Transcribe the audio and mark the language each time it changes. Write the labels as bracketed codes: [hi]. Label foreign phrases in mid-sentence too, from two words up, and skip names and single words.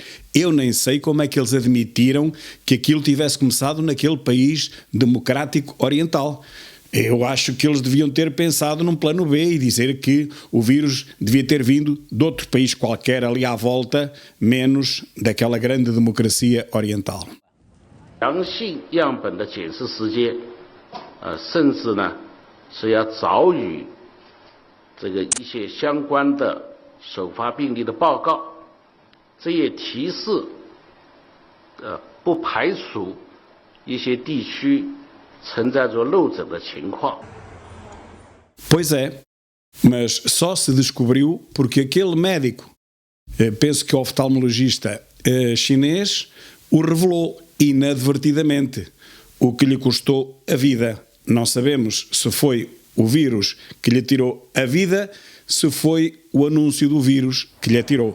[pt] Eu nem sei como é que eles admitiram que aquilo tivesse começado naquele país democrático oriental. Eu acho que eles deviam ter pensado num plano B e dizer que o vírus devia ter vindo de outro país qualquer ali à volta, menos daquela grande democracia oriental. [zh] 阳性样本的检测时间，甚至呢是要早于这个一些相关的首发病例的报告，这也提示，不排除一些地区存在着漏诊的情况。 [pt] Pois é, mas só se descobriu porque aquele médico, penso que o oftalmologista chinês, o revelou inadvertidamente, o que lhe custou a vida. Não sabemos se foi o vírus que lhe tirou a vida, se foi o anúncio do vírus que lhe atirou.